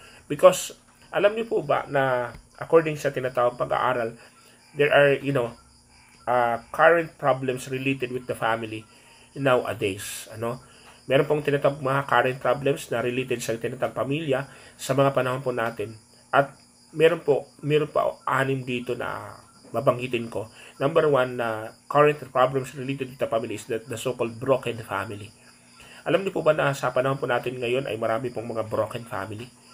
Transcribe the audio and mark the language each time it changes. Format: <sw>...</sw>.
<en>Because</en> <tl>alam niyo po ba na</tl> <en>according sa tinatawag pag-aaral, there are current problems related with the family nowadays.</en> <tl>Meron pong tinatawag mga current problems na related sa tinatawag pamilya sa mga panahon po natin. At meron pa 6 dito na babanggitin ko.</tl> <en>Number 1 na current problems related with the family is the so-called broken family.</en> <tl>Alam niyo po ba na sa panahon po natin ngayon ay marami pong mga broken family?</tl>